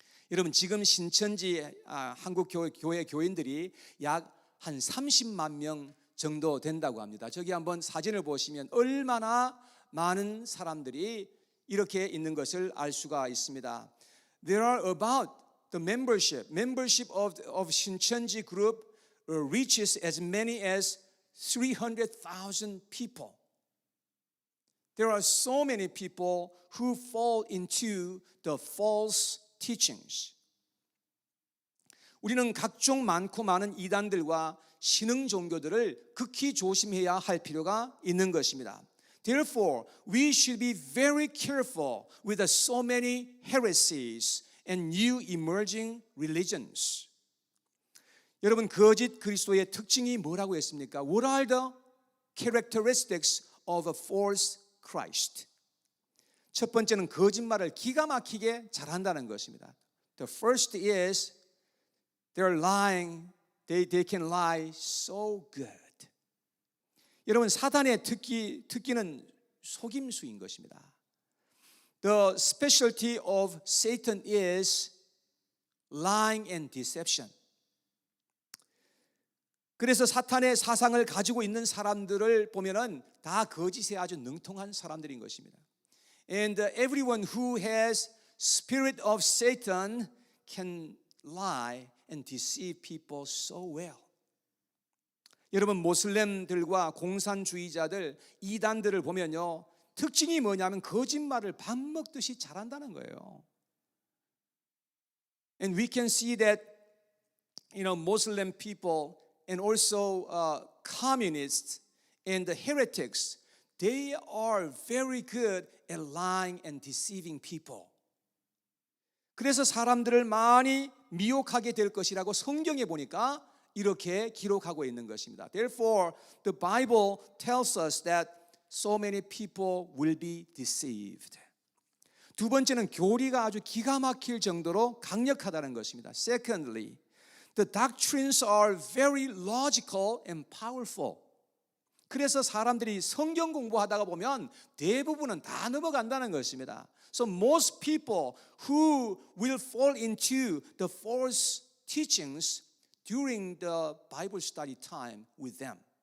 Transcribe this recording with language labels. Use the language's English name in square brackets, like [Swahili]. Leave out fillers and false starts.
[Korean] 여러분, 지금 신천지 한국 교회 교인들이 약 한 30만 명 정도 된다고 합니다. 저기 한번 사진을 보시면 얼마나 많은 사람들이 이렇게 있는 것을 알 수가 있습니다. [English] There are about the membership of 신천지 group reaches as many as 300,000 people. There are so many people who fall into the false teachings. [Korean] 우리는 각종 많고 많은 이단들과 신흥 종교들을 극히 조심해야 할 필요가 있는 것입니다. [English] Therefore, we should be very careful with so many heresies and new emerging religions. [Korean] 여러분, 거짓 그리스도의 특징이 뭐라고 했습니까? [English] What are the characteristics of a false Christ? [Korean] 첫 번째는 거짓말을 기가 막히게 잘한다는 것입니다. [English] The first is they're lying. They can lie so good. [Korean] 여러분, 사단의 특기는 속임수인 것입니다. [English] The specialty of Satan is lying and deception. [Korean] 그래서 사탄의 사상을 가지고 있는 사람들을 보면은 다 거짓에 아주 능통한 사람들인 것입니다. [English] And everyone who has spirit of Satan can lie and deceive people so well. [Korean] 여러분, 모슬렘들과 공산주의자들, 이단들을 보면요, 특징이 뭐냐면 거짓말을 밥 먹듯이 잘한다는 거예요. [English] And we can see that, Muslim people and also communists and the heretics, they are very good at lying and deceiving people. [Korean] 그래서 사람들을 많이 미혹하게 될 것이라고 성경에 보니까 이렇게 기록하고 있는 것입니다. [English] Therefore, the Bible tells us that so many people will be deceived. [Korean] 두 번째는 교리가 아주 기가 막힐 정도로 강력하다는 것입니다. [English] Secondly, the doctrines are very logical and powerful. [Korean] 그래서 사람들이 성경 공부하다가 보면 대부분은 다 넘어간다는 것입니다. [English] So most people who will fall into the false teachings during the Bible study time with them.